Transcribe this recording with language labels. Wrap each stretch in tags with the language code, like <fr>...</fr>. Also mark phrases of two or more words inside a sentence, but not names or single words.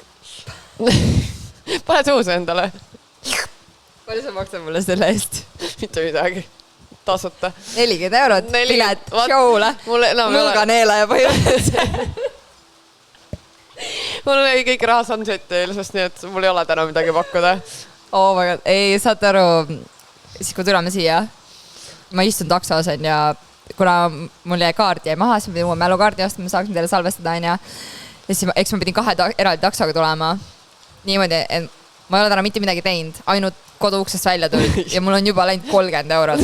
<et>Pane suuse endale. Palju sa maksad mulle selle eest? Mitte midagi. Tasuta. 40 eurot pilet show'le. Mulganeela ja põhjused. Mul oli kõik raha sunset'i ilmselt, nii et mul ei ole täna midagi pakkuda.</et> <en>Oh my god.</en> <et>Ei, saate aru, siis kui tuleme siia, ma istun taksos ja kuna mul jäi kaart jäi maha, siis ma pidin uue mälukaardi ostma, ma saaksin teile salvestada ja siis eks ma pidin 2 eraldi taksoga tulema. Niimoodi, et ma ei ole täna mitte midagi teinud, ainult koduuksest välja tulnud ja mul on juba läinud 30 eurot.</et>